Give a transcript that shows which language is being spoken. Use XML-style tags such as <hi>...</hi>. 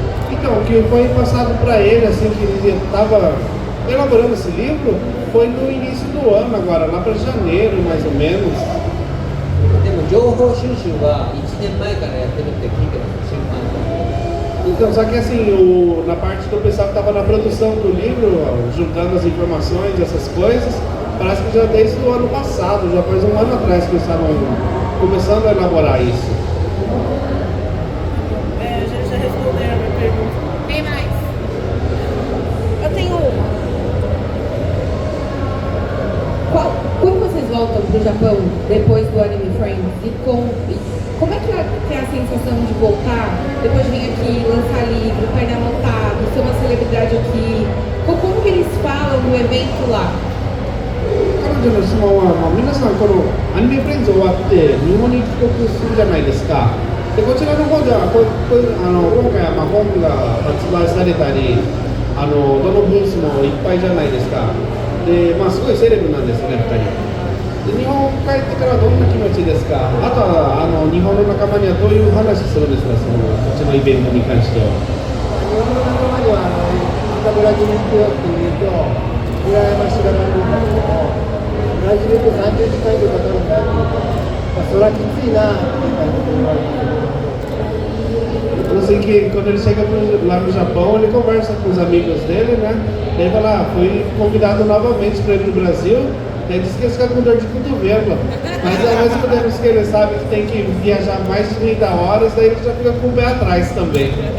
<pt>Então, o que foi passado para ele, assim, que ele estava elaborando esse livro, foi no início do ano agora, lá para janeiro, mais ou menos.</pt> <ja>でも情報収集は1年前からやってるって聞いてます。</ja> <pt>Então, só que assim, na parte do pessoal que estava na produção do livro, juntando as informações, essas coisas, parece que já desde o ano passado, já faz um ano atrás que eles estavam começando a elaborar isso. A gente já respondeu a minha pergunta. Tem mais? Eu tenho uma. Quando vocês voltam para o Japão depois do Anime Friends como é que é a sensação de voltar, depois de vir aqui, lançar livro, painel lotado, ser uma celebridade aqui? Como que eles falam no evento lá?</pt> <ja>彼女の質問は、皆さんこのアニメフレンズ終わって日本に帰国するじゃないですか。でこちらの方では今回は本が発売されたりどのブースもいっぱいじゃないですか。で、すごいセレブなんですね、2人。で日本帰ってからどんな気持ちですか。あとは日本の仲間にはどういう話するんですか、こっちのイベントに関しては。日本の仲間にはまたブラジル行くよって言うと羨ましがられるんだけども、ブラジルって30時間以上かかるんだって言うと、それはきついなっていう感じで言われてる。</ja> <pt>Assim que quando ele chega lá no Japão, ele conversa com os amigos dele, né? Ele fala, fui convidado novamente para ir no Brasil. Ele disse que ele fica com dor de cotovelo. Mas ao mesmo tempo que ele sabe que tem que viajar mais de 30 horas, daí ele já fica com o pé atrás também.</pt>